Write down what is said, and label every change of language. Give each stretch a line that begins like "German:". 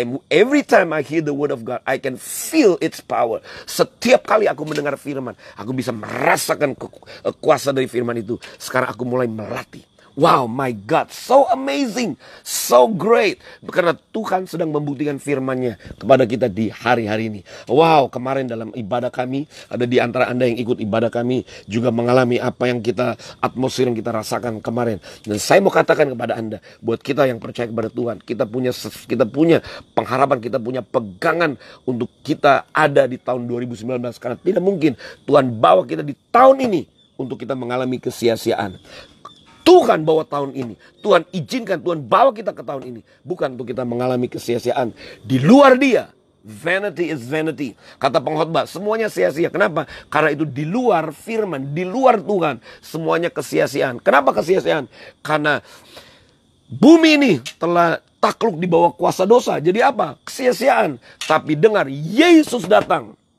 English: Every time I hear the word of God, I can feel its power.
Indonesian: Setiap kali aku mendengar firman, aku bisa merasakan kuasa dari firman itu. Sekarang aku mulai melatih.
English: Wow, my God, so amazing, so great.
Indonesian: Karena Tuhan sedang membuktikan firman-Nya kepada kita di hari-hari ini. Wow, kemarin dalam ibadah kami, ada di antara Anda yang ikut ibadah kami juga mengalami apa yang atmosfer yang kita rasakan kemarin. Dan saya mau katakan kepada Anda, buat kita yang percaya kepada Tuhan, kita punya pengharapan, kita punya pegangan untuk kita ada di tahun 2019. Karena tidak mungkin Tuhan bawa kita di tahun ini untuk kita mengalami kesia-siaan. Tuhan bawa tahun ini, Tuhan izinkan, Tuhan bawa kita ke tahun ini, bukan untuk kita mengalami kesia-siaan. Di luar Dia,
English: vanity is vanity.
Indonesian: Kata pengkhotbah, semuanya sia-sia. Kenapa? Karena itu di luar firman, di luar Tuhan, semuanya kesia-siaan. Kenapa kesia-siaan? Karena bumi ini telah takluk di bawah kuasa dosa. Jadi apa? Kesia-siaan. Tapi dengar, Yesus datang.